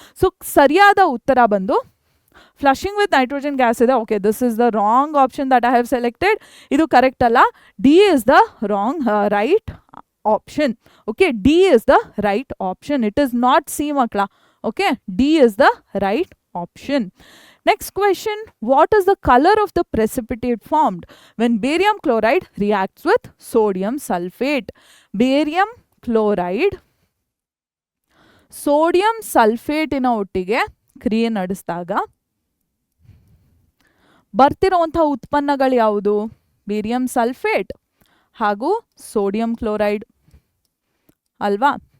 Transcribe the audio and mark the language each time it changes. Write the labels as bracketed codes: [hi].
[kn] So ಸರಿಯಾದ ಉತ್ತರ ಬಂದು [en] flushing with nitrogen gas [kn] ಇದೆ. [en] Okay, this is the wrong option that I have selected. [kn] ಇದು ಕರೆಕ್ಟ್ ಅಲ್ಲ. [en] D is the right option. Okay, D is the right option. It is not C ಮಕ್ಕಳ. Okay, D is the right option. Next question, what is the color of the precipitate formed when barium chloride reacts with sodium sulfate? [kn] Barium chloride sodium sulfate ಇನ ಒಟ್ಟಿಗೆ ಕ್ರಿಯೆ ನಡೆಸಿದಾಗ ಬರ್ತಿರುವಂತಹ ಉತ್ಪನ್ನಗಳು ಯಾವುದು? Barium sulphate ಹಾಗೂ sodium chloride ಅಲ್ವಾ?